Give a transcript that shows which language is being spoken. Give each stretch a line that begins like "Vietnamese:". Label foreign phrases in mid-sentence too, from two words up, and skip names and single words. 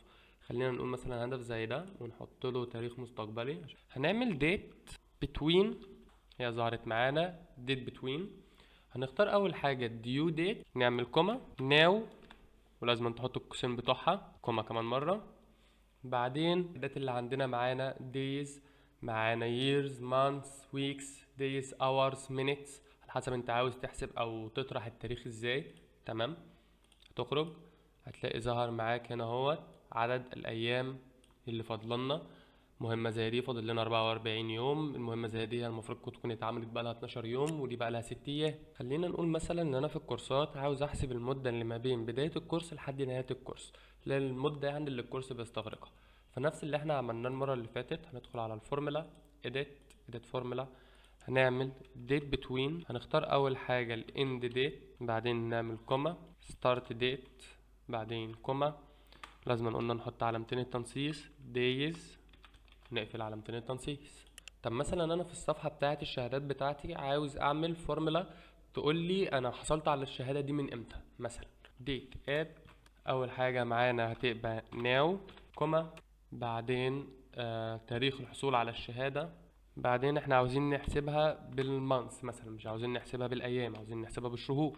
Arabic: خلينا نقول مثلا هدف زي ده ونحط له تاريخ مستقبلي. هنعمل
English: date between،
Arabic: هي ظهرت معانا
English: date between.
Arabic: هنختار اول حاجة
English: due date،
Arabic: نعمل كوما now، ولازم تحط القوسين بتوعها كوما كمان مرة. بعدين الدات اللي عندنا معانا days، معانا
English: years months weeks days hours minutes،
Arabic: على حسب انت عاوز تحسب او تطرح التاريخ ازاي. تمام. هتخرج هتلاقي ظهر معاك هنا اهوت عدد الايام اللي فاضلنا. مهمة زي دي فاضل لنا 44 يوم، المهمة زي دي المفروض تكون اتعملت بقالها 12 يوم، ودي بقالها 6 ايام. خلينا نقول مثلا ان انا في الكورسات عاوز احسب المدة اللي ما بين بداية الكورس لحد نهاية الكورس، لان المدة يعني اللي الكورس بيستغرقها. فنفس اللي احنا عملناه المرة اللي فاتت، هندخل على الفورمولا
English: edit formula،
Arabic: هنعمل
English: date between،
Arabic: هنختار اول حاجة ال
English: end date،
Arabic: بعدين نعمل كوما
English: start date،
Arabic: بعدين كوما، لازم قلنا نحط علامتين التنصيص days، نقفل علامتين التنصيص. طب مثلا انا في الصفحة بتاعت الشهادات بتاعتي عاوز اعمل فورمولا تقول لي انا حصلت على الشهادة دي من امتى. مثلا
English: date at،
Arabic: اول حاجة معانا هتبقى now كوما، بعدين تاريخ الحصول على الشهادة، بعدين احنا عاوزين نحسبها بالمانث مثلا، مش عاوزين نحسبها بالايام، عاوزين نحسبها بالشهور.